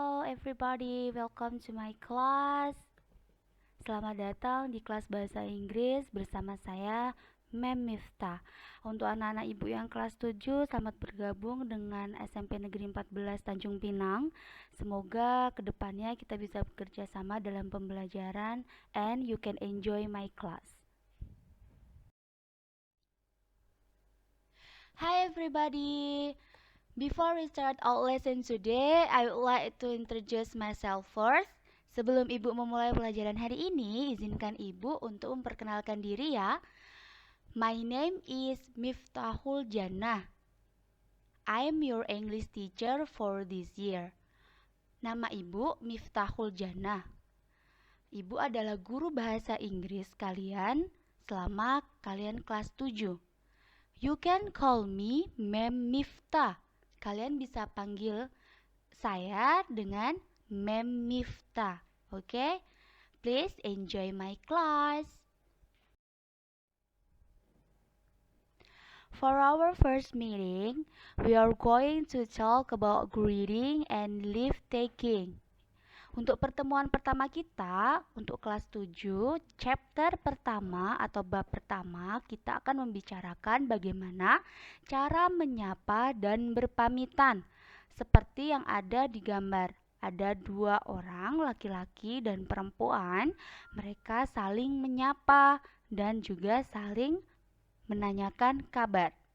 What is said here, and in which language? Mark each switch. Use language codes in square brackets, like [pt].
[en] everybody, welcome to my class. [id] Selamat datang di kelas Bahasa Inggris bersama saya, Mem Miftah. Untuk anak-anak ibu yang kelas 7, selamat bergabung dengan SMP Negeri 14 Tanjung Pinang. Semoga kedepannya kita bisa bekerja sama dalam pembelajaran [en] and you can enjoy my class. Hi everybody! Before we start our lesson today, I would like to introduce myself first. [id] Sebelum Ibu memulai pelajaran hari ini, izinkan Ibu untuk memperkenalkan diri ya. [en] My name is Miftahul Jannah. I am your English teacher for this year. [id] Nama Ibu Miftahul Jannah. Ibu adalah guru bahasa Inggris kalian selama kalian kelas 7. [en] You can call me Mem Miftah. [id] Kalian bisa panggil saya dengan Mem Miftah. [en] Oke? Please enjoy my class. For our first meeting, we are going to talk about greeting and leave taking. [id] Untuk pertemuan pertama kita, untuk kelas 7, chapter pertama atau bab pertama, kita akan membicarakan bagaimana cara menyapa dan berpamitan. Seperti yang ada di gambar, ada dua orang, laki-laki dan perempuan, mereka saling menyapa dan juga saling menanyakan kabar.